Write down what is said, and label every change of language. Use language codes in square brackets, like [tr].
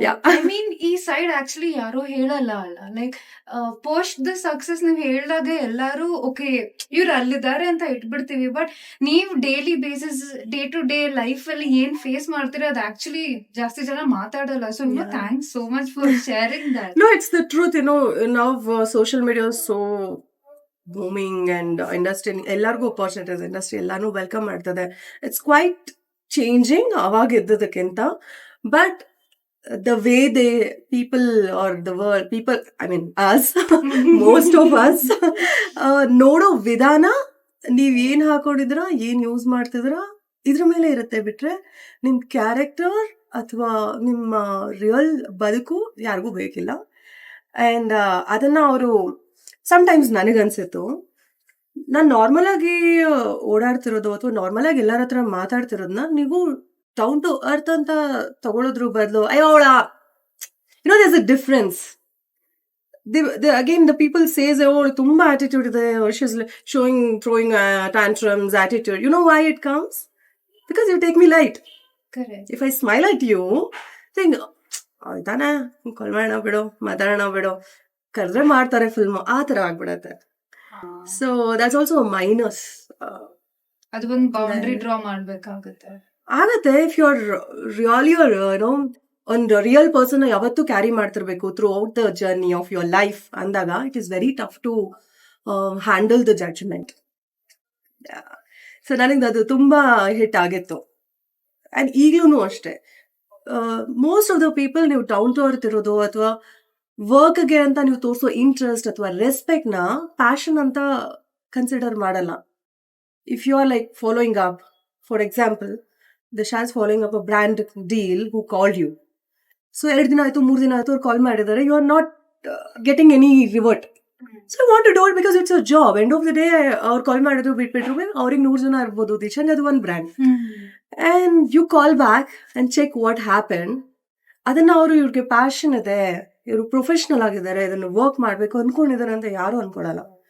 [kn] I mean ಈ side actually ಯಾರು ಹೇಳಲ್ಲ ಅಲ್ಲ, [en] like post the success [kn] ನೀವು ಹೇಳಿದಾಗ ಎಲ್ಲಾರು ಓಕೆ ಇವ್ರು ಅಲ್ಲಿದ್ದಾರೆ ಅಂತ ಇಟ್ಬಿಡ್ತೀವಿ. ಬಟ್ ನೀವು [en] daily basis day to day life [kn] ಅಲ್ಲಿ ಏನ್ ಫೇಸ್ ಮಾಡ್ತೀರಾ ಅದು ಆಕ್ಚುಲಿ ಜಾಸ್ತಿ ಜನ ಮಾತಾಡಲ್ಲ. [en] So thanks so much for sharing that. No, it's the truth. Now social media is so booming and industry ಎಲ್ಲರಿಗೂ opportunities, industry [kn] ಎಲ್ಲಾನು ವೆಲ್ಕಮ್ ಮಾಡ್ತದೆ. [en] it's quite changing [kn] ಅವಾಗ ಇದ್ದದಕ್ಕಿಂತ. [en] but the way they people or the world people, I mean us, most of us [kn] ನೋಡೋ ವಿಧಾನ, ನೀವ್ ಏನ್ ಹಾಕೊಂಡಿದ್ರ, ಏನ್ use ಮಾಡ್ತಿದ್ರ ಇದ್ರ ಮೇಲೆ ಇರುತ್ತೆ. ಬಿಟ್ರೆ ನಿಮ್ ಕ್ಯಾರೆಕ್ಟರ್ ಅಥವಾ ನಿಮ್ಮ ರಿಯಲ್ ಬದುಕು ಯಾರಿಗೂ ಬೇಕಿಲ್ಲ. ಅಂಡ್ ಅದನ್ನ ಅವರು ಸಮ್ಟೈಮ್ಸ್ ನನಗನ್ಸಿತ್ತು, ನಾನು ನಾರ್ಮಲ್ ಆಗಿ ಓಡಾಡ್ತಿರೋದು ಅಥವಾ ನಾರ್ಮಲ್ ಆಗಿ ಎಲ್ಲರ ಹತ್ರ ಮಾತಾಡ್ತಿರೋದನ್ನ ನೀವು ಡೌನ್ ಟು ಅರ್ತ್ ಅಂತ ತಗೊಳ್ಳೋದ್ರ ಬದಲು ಅಯ್ಯೋಳ [en] there's a difference. Again the people says ತುಂಬಾ attitude ಇದೆ, she's throwing tantrums, attitude. You know why it comes? Because you take me light. Correct. If I smile at you, think [kn] ಆಯ್ತಾನೆ ಕಾಲ್ ಮಾಡೋಣ ಬಿಡು, ಮಾತಾಡೋಣ ಬಿಡು, ಕರೆದ್ರೆ ಮಾಡ್ತಾರೆ ಫಿಲ್ಮ್, ಆ ತರ ಆಗ್ಬಿಡತ್ತೆ. [en] So that's also a minus. [kn] ಅದು ಒಂದು ಬೌಂಡ್ರಿ ಡ್ರಾ ಮಾಡ್ಬೇಕಾಗುತ್ತೆ. [en] ಆಗತ್ತೆ if you are really ಒಂದು real person ಯಾವತ್ತೂ ಕ್ಯಾರಿ ಮಾಡ್ತಿರ್ಬೇಕು throughout the journey of your life ಅಂದಾಗ it is very tough to handle the judgment. [kn] So ನನಗೆ ಅದು ತುಂಬಾ ಹಿಟ್ ಆಗಿತ್ತು. ಅಂಡ್ ಈಗಲೂ ಅಷ್ಟೇ, [en] most of the people [kn] ನೀವು ಡೌನ್ ಟು ಅರ್ತ್ ಇರೋದು ಅಥವಾ ವರ್ಕ್ಗೆ ಅಂತ ನೀವು ತೋರಿಸೋ ಇಂಟ್ರೆಸ್ಟ್ ಅಥವಾ ರೆಸ್ಪೆಕ್ಟ್ ನ ಪ್ಯಾಷನ್ ಅಂತ ಕನ್ಸಿಡರ್ ಮಾಡಲ್ಲ. [en] If you are like following up, for example the Shaz following up a brand deal who called you. [kn] So 2 ದಿನ ಆಯ್ತು 3 ದಿನ ಆಯ್ತು ಅವ್ರು ಕಾಲ್ ಮಾಡಿದ್ದಾರೆ, [en] you are not getting any revert. So I want to do it because it's a job. End of the day [kn] ಅವ್ರು ಕಾಲ್ ಮಾಡಿದ್ರು ಬಿಟ್ಬಿಟ್ರು, ಅವ್ರಿಗೆ 100 ಜನ ಇರ್ಬೋದು, ದಿಶನ್ ಅದು ಒಂದು brand. [en] And you call back and check what happened. [kn] ಅದನ್ನ ಅವರು ಇವ್ರಿಗೆ ಪ್ಯಾಷನ್ ಇದೆ, ಇವರು ಪ್ರೊಫೆಷನಲ್ ಆಗಿದ್ದಾರೆ, ಇದನ್ನು ವರ್ಕ್ ಮಾಡ್ಬೇಕು ಅನ್ಕೊಂಡಿದ್ದಾರೆ ಅಂತ ಯಾರು ಅನ್ಕೊಳಲ್ಲ.